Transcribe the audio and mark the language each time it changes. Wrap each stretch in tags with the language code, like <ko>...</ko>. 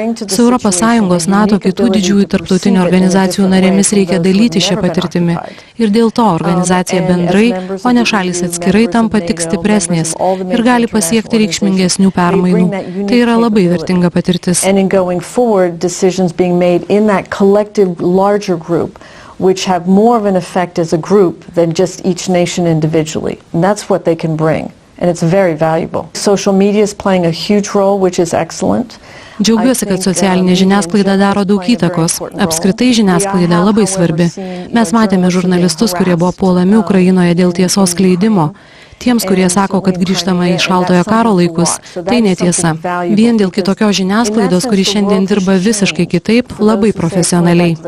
<lt>Su ES, NATO, kitų didžiųjų tarptautinių organizacijų narėmis reikia dalyti šią patirtimį. Ir dėl to organizacija bendrai, o ne šalys atskirai, tampa tik stipresnės ir gali pasiekti reikšmingesnių permainų. Tai yra labai vertinga patirtis.</lt> <en>Decisions being made in that collective larger group, which have more of an effect as a group than just each nation individually. And that's what they can bring. and it's very valuable. Social media is playing a huge role, which is excellent.</en> <lt>Džiaugiuosi, kad socialinė žiniasklaida daro daug įtakos. Apskritai žiniasklaida labai svarbi. Mes matėme žurnalistus, kurie buvo puolami Ukrainoje dėl tiesos skleidimo. Tiems, kurie sako, kad grįžtama į šaltojo karo laikus, tai netiesa. Vien dėl kitokios žiniasklaidos, kuri šiandien dirba visiškai kitaip, labai profesionaliai.</lt>